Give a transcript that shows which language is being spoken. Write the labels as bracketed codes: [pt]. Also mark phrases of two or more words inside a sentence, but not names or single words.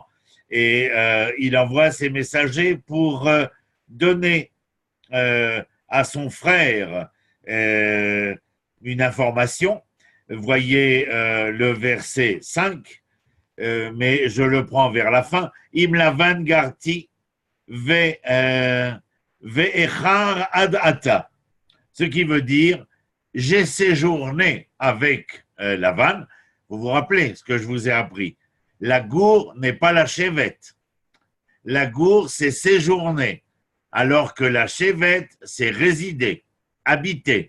[fr] Et il envoie ces messagers pour donner à son frère une information. Voyez le verset 5, mais je le prends vers la fin. [he] עם לבן גרתי ואחר עד עתה. [fr] Ce qui veut dire, j'ai séjourné avec Lavan. Vous vous rappelez ce que je vous ai appris. La gour n'est pas la chevette. La gour, c'est séjourner, alors que la chevette, c'est résider, habiter.